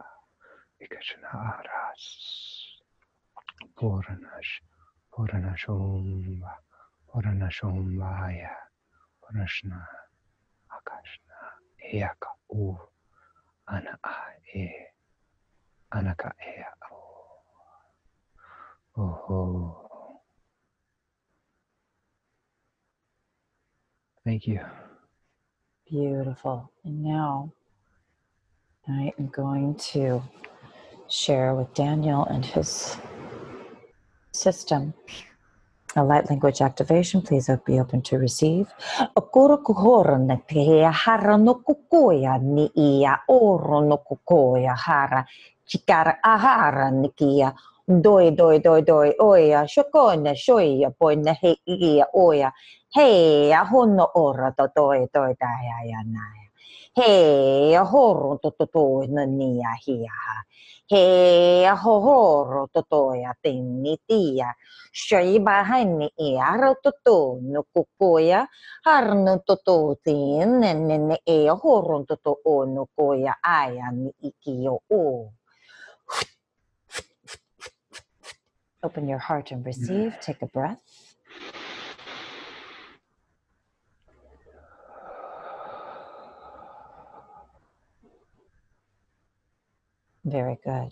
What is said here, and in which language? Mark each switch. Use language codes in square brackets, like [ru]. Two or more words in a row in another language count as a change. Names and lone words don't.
[en] aras porana shumbaya porashna akashna eaka u ana e Anaka ea. Oh. Thank you. Beautiful. And now I am going to share with Daniel and his system a light language activation. Please be open to receive. Okoro kuhoro na te hara no kukoya ni ia oro no kukoya hara chikara ahara ni kia doi oya shokona shoya boy na he ia oya hey ahono ora to doi daya ya naya hey ahoro to na nia hia hey ahoro to ya tinitia Shaiba hani iaro toto no kukoya harno toto tin nene e horon toto o no koya aya ni ikio o. Open your heart and receive. Take a breath. Very good.